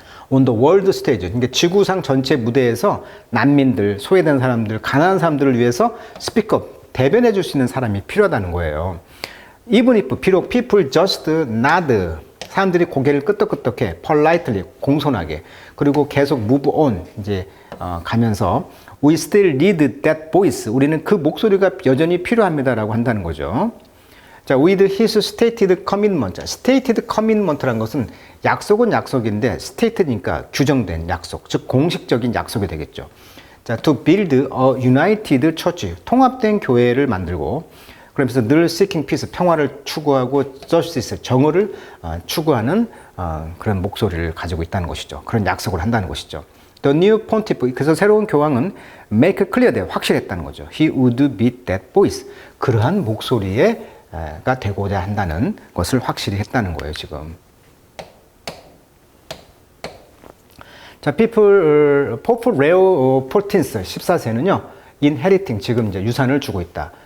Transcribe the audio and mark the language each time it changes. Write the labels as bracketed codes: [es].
[en] on the world stage, [ko] 그러니까 지구상 전체 무대에서 난민들, 소외된 사람들, 가난한 사람들을 위해서 [en] speak up, [ko] 대변해 줄 수 있는 사람이 필요하다는 거예요. [en] even if, [ko] 비록 [en] people just nod, [ko] 사람들이 고개를 끄덕끄덕해, [en] politely, [ko] 공손하게, 그리고 계속 [en] move on, [ko] 이제 가면서 [en] we still need that voice, [ko] 우리는 그 목소리가 여전히 필요합니다라고 한다는 거죠. [en] 자, with his stated commitment. stated commitment [ko] 라는 것은 약속은 약속인데 state니까 규정된 약속, 즉 공식적인 약속이 되겠죠. [en] 자, to build a united church. [ko] 통합된 교회를 만들고, 그러면서 늘 [en] seeking peace, [ko] 평화를 추구하고 justice, 정의를 추구하는 그런 목소리를 가지고 있다는 것이죠. 그런 약속을 한다는 것이죠. [en] The new pontiff, [ko] 그래서 새로운 교황은 [en] make clear that, [ko] 확실했다는 거죠. [en] He would be that voice. [ko] 그러한 목소리가 되고자 한다는 것을 확실히 했다는 거예요, 지금. 자, Pope Leo XIV, 14세는요, inheriting, 지금 이제 유산을 주고 있다.